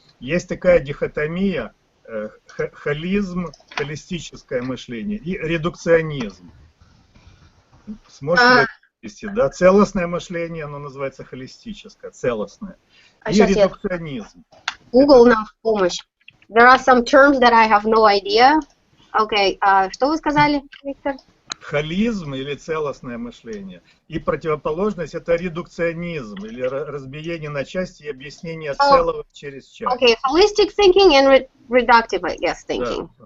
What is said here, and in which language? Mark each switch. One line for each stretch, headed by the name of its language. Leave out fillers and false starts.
Russian: Есть такая дихотомия, холизм, холистическое мышление и редукционизм. Сможете вести, да? Целостное мышление, оно называется холистическое, целостное. И редукционизм. Google нам в помощь.
English: There are some terms that I have no idea.
Russian: Okay, что вы сказали, Виктор? Холизм или целостное мышление. И противоположность это редукционизм или разбиение на части и объяснение целого через часть.
English: Okay, holistic thinking and reductive, I guess, thinking.